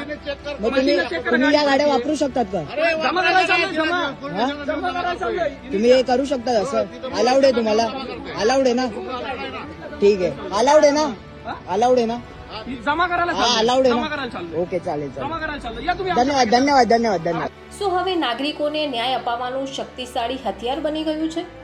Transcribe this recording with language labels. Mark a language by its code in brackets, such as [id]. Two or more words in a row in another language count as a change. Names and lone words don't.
[mr] मग तुम्ही या गाड्या वापरू शकतात का? जमा करायला चाललोय, जमा. हा? जमा करायला चाललोय. तुम्ही हे करू शकता असं? अलाउड आहे तुम्हाला? अलाउड आहे ना? ठीक आहे. अलाउड आहे ना? अलाउड आहे ना? ही जमा करायला हा चाललोय. अलाउड आहे जमा ना? करायला चाललोय. ओके चालेल चालेल. जमा करायला चाललोय. या तुम्ही [gu] ધન્યવાદ ધન્યવાદ ધન્યવાદ ધન્યવાદ. શું હવે નાગરિકોને ન્યાય અપાવવાનું શક્તિશાળી હથિયાર બની ગયું છે?